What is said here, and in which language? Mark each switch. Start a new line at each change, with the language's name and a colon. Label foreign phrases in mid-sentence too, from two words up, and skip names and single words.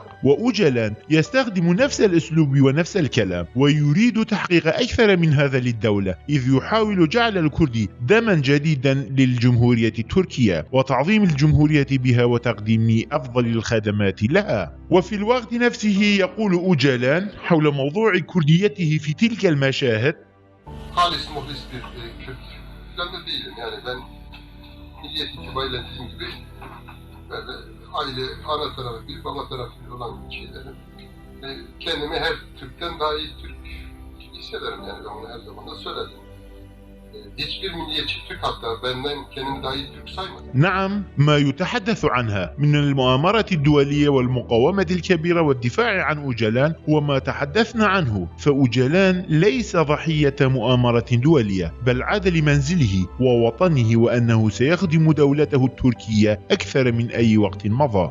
Arabic: وأوجلان يستخدم نفس الأسلوب ونفس الكلام ويريد تحقيق أكثر من هذا للدولة، إذ يحاول جعل الكرد دما جديدا للجمهورية التركية وتعظيم الجمهورية بها وتقديم أفضل الخدمات لها. وفي الوقت نفسه يقول أوجلان حول موضوع كرديته في تلك المشاهد:
Turkish: halis muhlis bir Kürt falan da değilim. Yani ben milliyet itibariyle dediğim gibi böyle aile, ana tarafı bir, baba tarafı olan şeylerim. Kendimi her Türk'ten daha iyi Türk hissederim, yani ben onu her zaman da söyledim. Hiçbir milliyetçi Türk hatta benden kendimi daha iyi Türk saymadım.
Arabic: نعم، ما يتحدث عنها من المؤامرة الدولية والمقاومة الكبيرة والدفاع عن أوجلان هو ما تحدثنا عنه، فأوجلان ليس ضحية مؤامرة دولية بل عاد لمنزله ووطنه، وأنه سيخدم دولته التركية أكثر من أي وقت مضى.